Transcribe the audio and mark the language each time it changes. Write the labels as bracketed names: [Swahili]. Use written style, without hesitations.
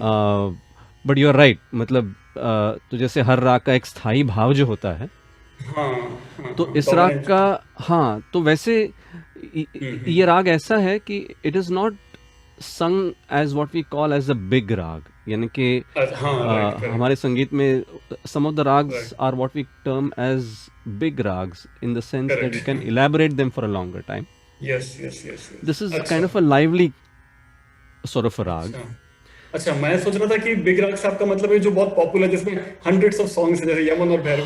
[English] but you are right, [Hindi] मतलब तो जैसे हर राग का एक स्थायी भाव जो होता है, हाँ तो इस राग का हाँ तो वैसे ये राग ऐसा है कि [English] It is not sung as what we call as a big rag. [Hindi] यानी कि [English] हाँ, right, correct. [Hindi] हमारे संगीत में [English] some of the rags Right. are what we term as big rags in the sense that you Correct. can elaborate them for a longer time. Yes, yes, yes, yes. This is [Hindi] अच्छा, [English] kind of a lively sort of a rag. [Hindi] अच्छा, अच्छा, मैं सोच रहा था कि big rock साहब का मतलब है जो बहुत पॉपुलर, जिसमें [English] hundreds of songs [Hindi] हैं, जैसे यमन और भैरवी.